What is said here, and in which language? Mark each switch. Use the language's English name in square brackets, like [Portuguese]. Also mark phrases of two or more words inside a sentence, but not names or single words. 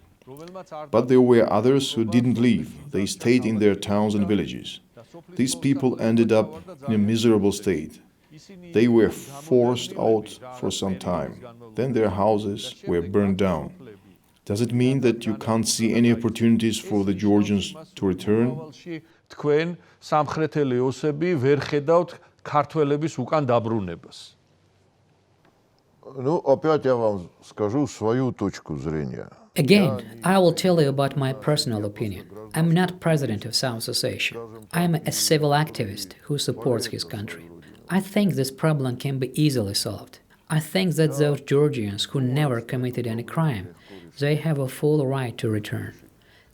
[English] But there were others who didn't leave. They stayed in their towns and villages. These people ended up in a miserable state. They were forced out for some time. Then their houses were burned down. Does it mean that you can't see any opportunities for the Georgians to return? [Georgian] თქვენ სამხრეთელი ოსები ვერ ხედავთ ქართველების უკან დაბრუნებას. [Russian] Ну, опять я вам скажу свою точку зрения. [English] Again, I will tell you about my personal opinion. I'm not president of South Ossetia. I'm a civil activist who supports his country. I think this problem can be easily solved. I think that those Georgians who never committed any crime, they have a full right to return.